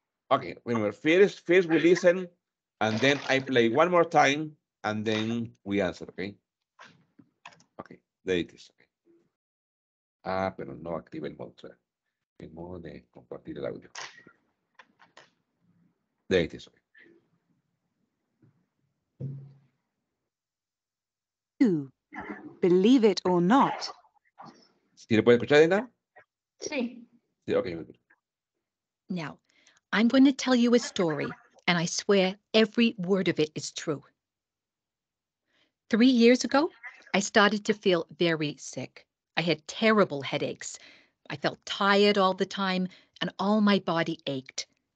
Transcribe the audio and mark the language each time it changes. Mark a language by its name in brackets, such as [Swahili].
[English] Okay, remember, first we listen, and then I play one more time, and then we answer, okay? Okay, there it is, okay. [Spanish] Ah, pero no activa el modo de compartir el audio. [English] There it is, okay. Believe it or not. [Spanish] ¿Sí le puede escuchar, Dina? Sí. Sí, okay, muy bien. [English] Now, I'm going to tell you a story, and I swear every word of it is true. 3 years ago, I started to feel very sick. I had terrible headaches. I felt tired all the time, and all my body ached.